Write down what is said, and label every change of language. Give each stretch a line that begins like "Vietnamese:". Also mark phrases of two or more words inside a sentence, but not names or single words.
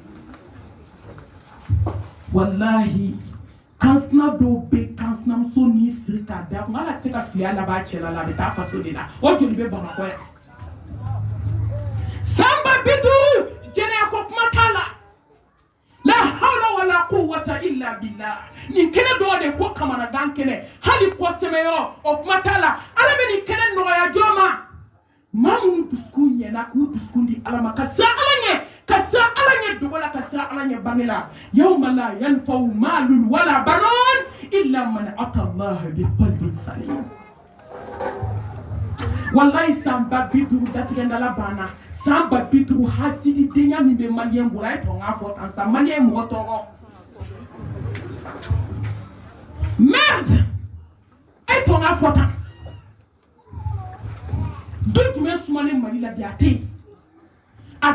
Bambara: wallahi kansina dɔw bɛ kansinamuso ni siri k'a da kun ala tɛ se ka filiya laban cɛ la a bɛ taa faso de la o joli bɛ bamakɔ yan san ba 50 jɛnɛya ko kuma t'a la
Arabic: لا حول ولا قوة إلا بالله
Bambara: nin kɛnɛ dɔw de ko kamanagan kɛnɛ hali kɔsɛmɛyɔrɔ o kuma t'a la ala bɛ nin kɛnɛ nɔgɔya jɔn ma maa minnu dusukun ɲɛna k'u dusukun di ala ma ka siran ala ɲɛ ka siran ala ɲɛ dogo la ka siran ala ɲɛ bange la
Arabic: يوم لا ينفع مال ولا بنون إلا من أتى الله بقلب سليم
Bambara: wallahi san ba 50 datigɛndala banna san ba 50 hasidi denya min bɛ maliyɛn bolo a ye tɔn k'a fɔ tan sa maliyɛn mɔgɔ tɔgɔ merde a ye tɔn k'a fɔ tan du jumɛn sumalen mali la bi a tɛ yen a